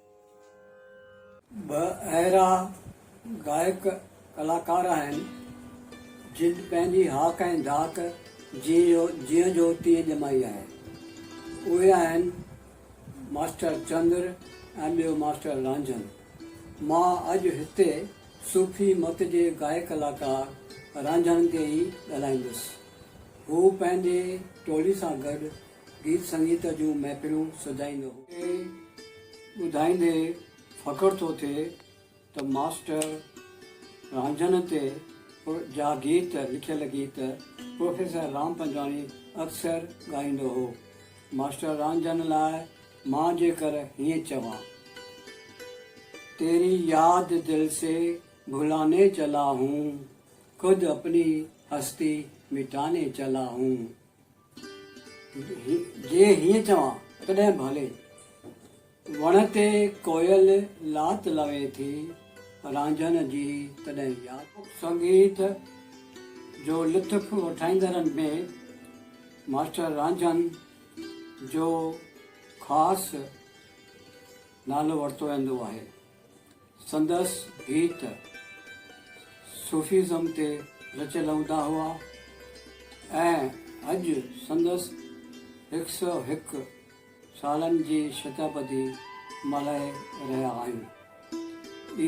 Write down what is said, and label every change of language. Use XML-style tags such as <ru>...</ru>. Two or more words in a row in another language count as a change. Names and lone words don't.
<sd>ॿ अहिड़ा गायक कलाकार आहिनि जिन पंहिंजी हाक ऐं धाक जीअं जो तीअं ॼमाई आहे। उहे आहिनि मास्टर चंद्र ऐं ॿियो मास्टर रांझन। मां अॼु हिते सूफ़ी मत जे गायक कलाकार रांझन ते ई ॻाल्हाईंदुसि। हू पंहिंजे टोली सां गॾु गीत संगीत जूं महफ़िलूं सजाईंदो हो। ॿुधाईंदे फ़ख़्रु थो थिए त मास्टर रांझन ते जा गीत लिखियल गीत प्रोफेसर राम पंजवाणी अक्सर ॻाईंदो हो। मास्टर रांझन लाइ मां जेकर हीअं चवां</sd> <hi>तेरी याद दिल से भुलाने चला हूँ खुद अपनी हस्ती मिटाने चला हूँ</hi> <sd>जे हीअं चवां तॾहिं भले। वण ते कोयल लात लवे थी रांझन जी तॾहिं यादि। संगीत जो लुत्फ़ वठाईंदड़नि में मास्टर रांझन जो ख़ासि नालो वरितो वेंदो आहे। संदसि गीत सूफ़ीज़म ते रचियल हूंदा हुआ ऐं अॼु संदसि 101 सालनि जी शताब्दी मल्हाए रहिया आहियूं।</sd>